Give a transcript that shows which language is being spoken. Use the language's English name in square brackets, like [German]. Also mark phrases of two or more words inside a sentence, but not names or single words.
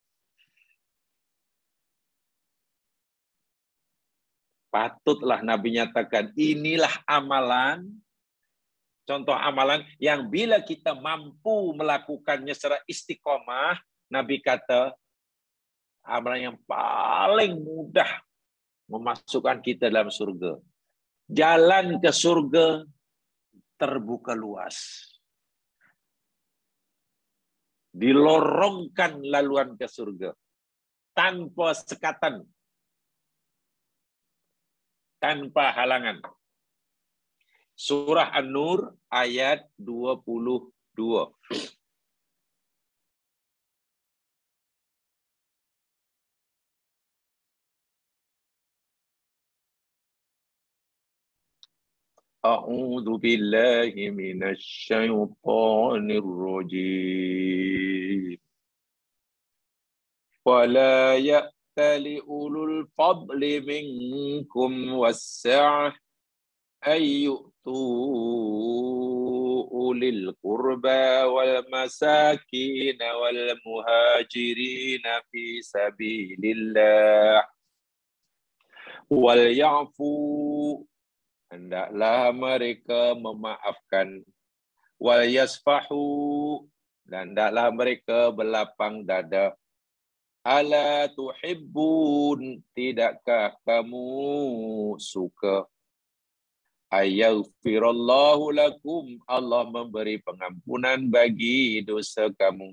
[Malay] Patutlah Nabi nyatakan, inilah amalan, contoh amalan yang bila kita mampu melakukannya secara istiqomah, Nabi kata, amalan yang paling mudah memasukkan kita dalam surga. Jalan ke surga terbuka luas. Dilorongkan laluan ke surga tanpa sekatan, tanpa halangan. Surah An-Nur ayat 22. [Arabic] أعوذ بالله من الشيطان الرجيم. ولا يأتل أولو الفضل منكم والسعة أن يؤتوا أولي القربى والمساكين والمهاجرين في سبيل الله وليعفوا, [Malay] hendaklah mereka memaafkan, [Arabic] وليصفحوا, [Malay] dan hendaklah mereka berlapang dada. [Arabic] ألا تحبون, [Malay] tidakkah kamu suka, [Arabic] أن يغفر الله لكم, [Malay] Allah memberi pengampunan bagi dosa kamu.